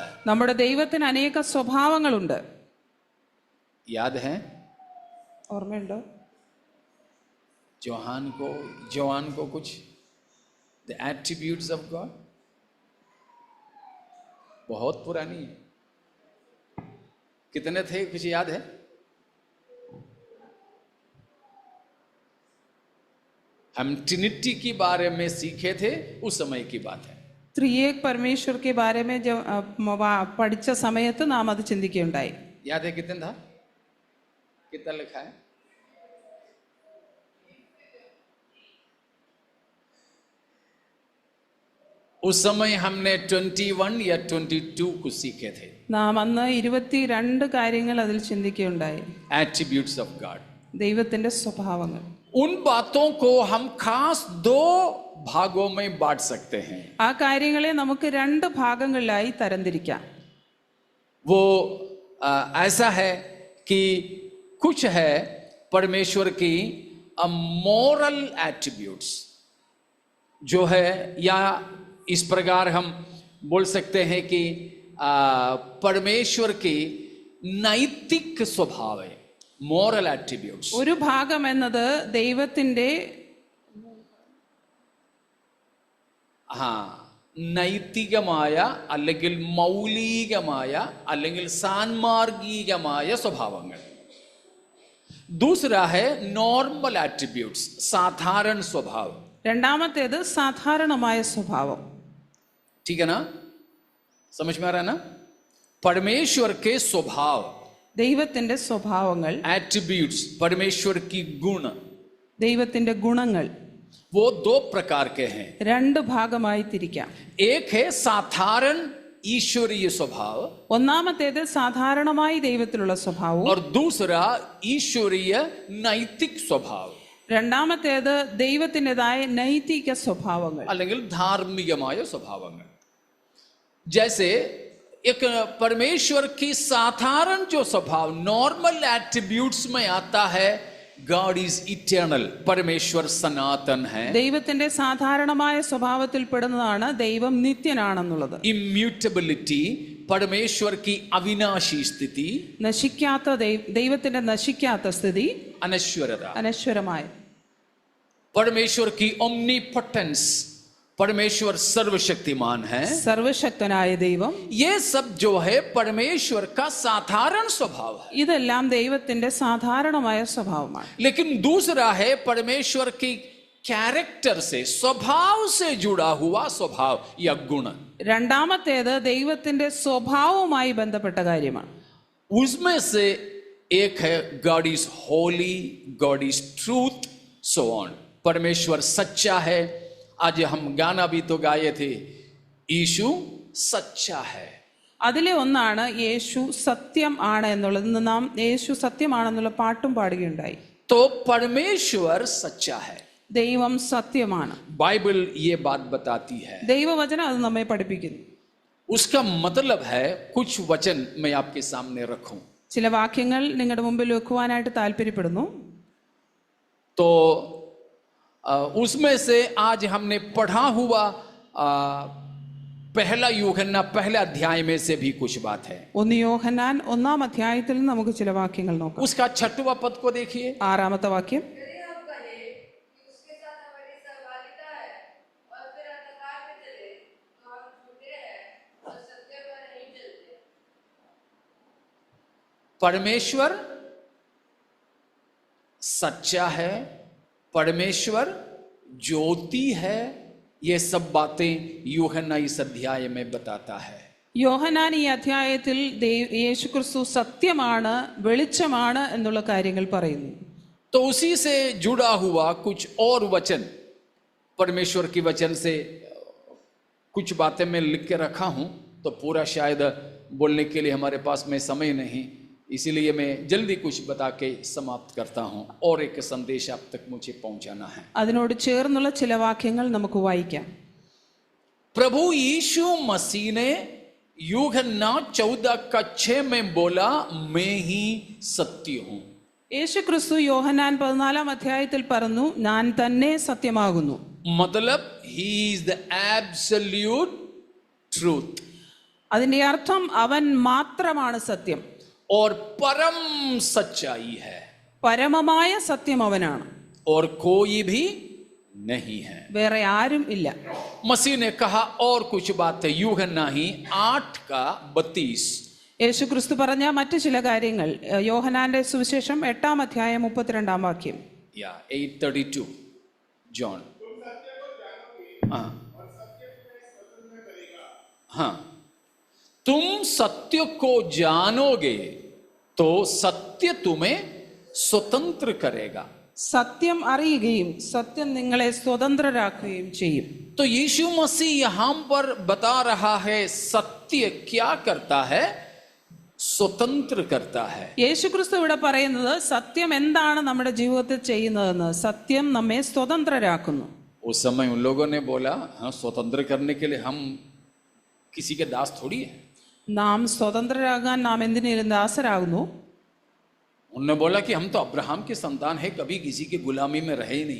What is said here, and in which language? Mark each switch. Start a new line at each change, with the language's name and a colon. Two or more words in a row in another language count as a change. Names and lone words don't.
Malayalam: നമ്മുടെ ദൈവത്തിന് അനേക സ്വഭാവങ്ങളുണ്ട്.
Hindi: याद है?
Malayalam: ഓർമ്മയുണ്ടോ?
Hindi: जवान को कुछ
English: the attributes of God,
Hindi: बहुत पुरानी है। कितने थे, कुछ याद है? हम ट्रिनिटी के बारे में सीखे थे, उस समय की बात है।
Malayalam: ത്രിയേക
Hindi: परमेश्वर के बारे में जब
Malayalam: പഠിച്ച സമയത്ത് നാം അത് ചിന്തിക്കുകയുണ്ടായി.
Hindi: याद है कितने था? कितना लिखा है? उस समय हमने 21 या 22 को सीखे थे।
Malayalam: നാം അന്ന് 22 കാര്യങ്ങൾ അതിൽ ചിന്തിക്കുകയുണ്ടായി.
English: attributes of God,
Malayalam: ദൈവത്തിന്റെ സ്വഭാവങ്ങൾ.
Hindi: उन बातों को हम खास 2 भागों में बांट सकते हैं।
Malayalam: ആ കാര്യങ്ങളെ നമുക്ക് 2 ഭാഗങ്ങളിലായി തരംതിരിക്കാം.
Hindi: वो ऐसा है कि कुछ है परमेश्वर की
English: moral attributes
Hindi: जो है, या इस प्रकार हम बोल सकते हैं कि परमेश्वर की नैतिक स्वभाव है,
English: moral attributes.
Malayalam: ഒരു ഭാഗം എന്നത് ദൈവത്തിന്റെ നൈതികമായ അല്ലെങ്കിൽ മൗലികമായ അല്ലെങ്കിൽ സാൻമാർഗികമായ സ്വഭാവങ്ങൾ.
Hindi: दूसरा है
English: normal attributes,
Hindi: साधारण स्वभाव।
Malayalam: രണ്ടാമത്തേത് സാധാരണമായ സ്വഭാവം.
Hindi: ठीक है ना? समझ में आ रहा है ना? परमेश्वर के स्वभाव,
Malayalam: ദൈവത്തിന്റെ സ്വഭാവങ്ങൾ,
Hindi: एट्रीब्यूट्स, परमेश्वर की गुण,
Malayalam: ദൈവത്തിന്റെ ഗുണങ്ങൾ.
Hindi: वो दो प्रकार के हैं।
Malayalam: രണ്ട് ഭാഗമായി തിരിക്കാം.
Hindi: एक है साधारण ईश्वरीय स्वभाव
Malayalam: ഒന്നാമത്തേത് സാധാരണമായി ദൈവത്തിലുള്ള സ്വഭാവവും
Hindi: और दूसरा ईश्वरीय नैतिक स्वभाव
Malayalam: രണ്ടാമത്തേത് ദൈവത്തിൻ്റെതായ നൈതിക സ്വഭാവങ്ങൾ അല്ലെങ്കിൽ ധാർമ്മികമായ സ്വഭാവങ്ങൾ.
Hindi: जैसे एक परमेश्वर की साधारण जो स्वभाव
English: normal attributes
Hindi: में आता है,
English: God is eternal,
Hindi: परमेश्वर सनातन है.
Malayalam: ദൈവത്തിന്റെ സാധാരണമായ സ്വഭാവത്തിൽ പെടുന്നതാണ് ദൈവം നിത്യനാണെന്നുള്ളത്.
Hindi: इम्यूटेबिलिटी, परमेश्वर की अविनाशी स्थिति,
Malayalam: നശിക്കാത്ത ദൈവത്തിന്റെ നശിക്കാത്ത സ്ഥിതി,
Hindi: अनश्वरता,
Malayalam: അനശ്വരമായ.
Hindi: परमेश्वर की ओमनीपोटेंस, परमेश्वर सर्वशक्तिमान है.
Malayalam: സർവശക്തനായ ദൈവം.
Hindi: ये सब जो है परमेश्वर का साधारण स्वभाव है.
Malayalam: ഇതെല്ലാം ദൈവത്തിന്റെ സാധാരണമായ സ്വഭാവമാണ്.
Hindi: लेकिन दूसरा है परमेश्वर की कैरेक्टर से, स्वभाव से जुड़ा हुआ स्वभाव या गुण.
Malayalam: രണ്ടാമത്തേത് ദൈവത്തിന്റെ സ്വഭാവവുമായി ബന്ധപ്പെട്ട കാര്യമാണ്.
Hindi: उसमें से एक है
English: God is holy, God is truth, so on.
Hindi: परमेश्वर सच्चा है. आज हम गाना भी तो गाए थे, यीशु सच्चा है.
Malayalam: അതിലെ ഒന്നാണ് യേശു സത്യം ആണ് എന്നുള്ളത്. ഇന്ന് നാം യേശു സത്യമാണെന്നുള്ള പാട്ടും പാടുകയുണ്ടായി.
Hindi: तो परमेश्वर सच्चा है.
Malayalam: ദൈവം സത്യമാണ്.
Hindi: बाइबल ये बात बताती है.
Malayalam: ദൈവവചനം അത് നമ്മെ പഠിപ്പിക്കുന്നു.
Hindi: उसका मतलब है, कुछ वचन मैं आपके सामने रखूं
Malayalam: ചില വാക്യങ്ങൾ നിങ്ങളുടെ മുമ്പിൽ വെക്കുവാനായിട്ട് താല്പര്യപ്പെടുന്നു.
Hindi: तो उसमें से आज हमने पढ़ा हुआ पहला यूहन्ना पहले अध्याय में से भी कुछ बात है.
Malayalam: 1 യോഹന്നാൻ 1-ാം അധ്യായത്തിൽ നമുക്ക് ചില വാക്യങ്ങൾ നോക്കാം.
Hindi: उसका 6वां पद को देखिए.
Malayalam: 6-ാമത്തെ വാക്യം.
Hindi: परमेश्वर सच्चा है, परमेश्वर ज्योति है. ये सब बातें यूहन्ना इस अध्याय में बताता है.
Malayalam: യോഹന്നാൻ ഈ അധ്യായത്തിൽ യേശുക്രിസ്തു സത്യമാണ്, വെളിച്ചമാണ് എന്നുള്ള കാര്യങ്ങൾ പറയുന്നു.
Hindi: तो उसी से जुड़ा हुआ कुछ और वचन, परमेश्वर की वचन से कुछ बातें मैं लिख के रखा हूं, तो पूरा शायद बोलने के लिए हमारे पास में समय नहीं, इसीलिए मैं जल्दी कुछ बता के समाप्त करता हूं. और एक संदेश आप तक मुझे पहुंचाना है.
Malayalam: അതിനോട് ചേർന്നുള്ള ചില വാക്യങ്ങൾ നമുക്ക് വായിക്കാം.
Hindi: प्रभु यीशु मसीह ने यूहन्ना 14:6 में बोला, मैं ही सत्य हूं.
Malayalam: യേശുക്രിസ്തു യോഹന്നാൻ 14-ാം അധ്യായത്തിൽ പറഞ്ഞു, ഞാൻ തന്നെ സത്യമാകുന്നു.
Hindi: मतलब
English: he is the absolute truth.
Malayalam: അതിന്റെ അർത്ഥം അവൻ മാത്രമാണ് സത്യം.
Hindi: और परम सच्चाई है.
Malayalam: പരമമായ സത്യം അവനാണ്.
Hindi: और कोई भी नहीं है.
Malayalam: വേറെ ആരും ഇല്ല.
Hindi: मसीह ने कहा और कुछ बात है. यूहन्ना ही 8:32.
Malayalam: യേശുക്രിസ്തു പറഞ്ഞ മറ്റു ചില കാര്യങ്ങൾ യോഹന്നാന്റെ സുവിശേഷം 8-ാം അധ്യായം 32-ാം വാക്യം.
Hindi: 8:32 जॉन. हाँ, तुम सत्य को जानोगे तो सत्य तुम्हें स्वतंत्र करेगा.
Malayalam: സത്യം അറിയുകയും സത്യം നിങ്ങളെ സ്വതന്ത്രരാക്കുകയും ചെയ്യും.
Hindi: तो यीशु मसीह यहां पर बता रहा है, सत्य क्या करता है? स्वतंत्र करता है.
Malayalam: യേശുക്രിസ്തു ഇവിടെ പറയുന്നത് സത്യം എന്താണ് നമ്മുടെ ജീവിതത്തിൽ ചെയ്യുന്നതെന്ന്. സത്യം നമ്മെ സ്വതന്ത്രരാക്കുന്നു.
Hindi: उस समय उन लोगों ने बोला, हाँ, स्वतंत्र करने के लिए हम किसी के दास थोड़ी है.
Malayalam: നാം സ്വതന്ത്രരാകാൻ നാം എന്തിനേലും ദാസരാകുന്നു?
Hindi: उन्होंने बोला कि हम तो अब्राहम के संतान है, कभी किसी की गुलामी में रहे ही नहीं.